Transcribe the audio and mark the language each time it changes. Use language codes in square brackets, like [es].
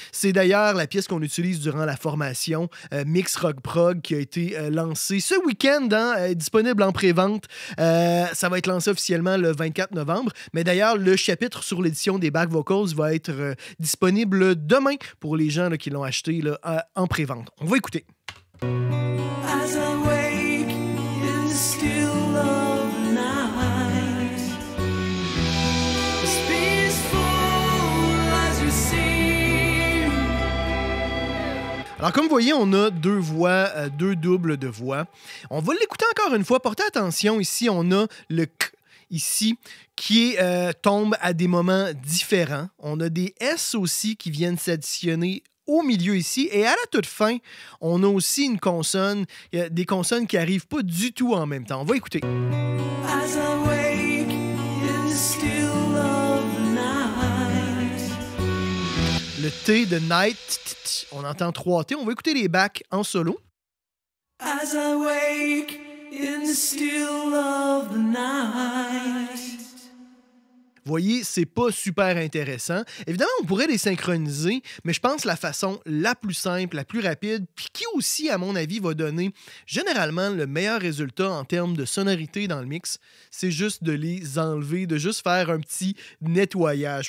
[fr] C'est d'ailleurs la pièce qu'on utilise durant la formation Mix Rock Prog qui a été lancée ce week-end, disponible en pré-vente. Ça va être lancé officiellement le 24 novembre. Mais d'ailleurs, le chapitre sur l'édition des back vocals va être disponible demain pour les gens là, qui l'ont acheté là, en pré-vente. On va écouter. [en] As I wake in the still of the night, as peaceful as you seem. [fr] Alors, comme vous voyez, on a deux voix, deux doubles de voix. On va l'écouter encore une fois. Portez attention, ici, on a le K ici qui tombe à des moments différents. On a des S aussi qui viennent s'additionner au milieu ici. Et à la toute fin, on a aussi une consonne, des consonnes qui n'arrivent pas du tout en même temps. On va écouter. [en] As I wake in the still of the night. [fr] Le T de night, on entend 3 T. On va écouter les backs en solo. [en] As I wake in the still of the night. [fr] Vous voyez, c'est pas super intéressant. Évidemment, on pourrait les synchroniser, mais je pense que la façon la plus simple, la plus rapide, puis qui aussi, à mon avis, va donner généralement le meilleur résultat en termes de sonorité dans le mix, c'est juste de les enlever, de juste faire un petit nettoyage.